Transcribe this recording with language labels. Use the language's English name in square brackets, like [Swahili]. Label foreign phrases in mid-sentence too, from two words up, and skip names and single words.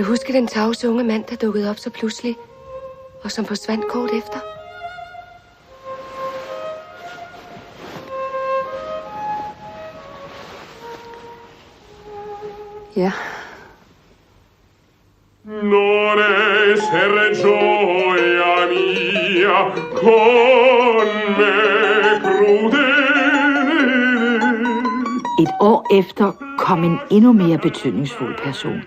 [Danish] ikke den tavse unge mand, der dukkede op så pludselig, og som forsvandt kort efter? Ja. [Italian] Non essere gioia mia con me crudele. [Danish] Et år efter kom en endnu mere betydningsfuld person.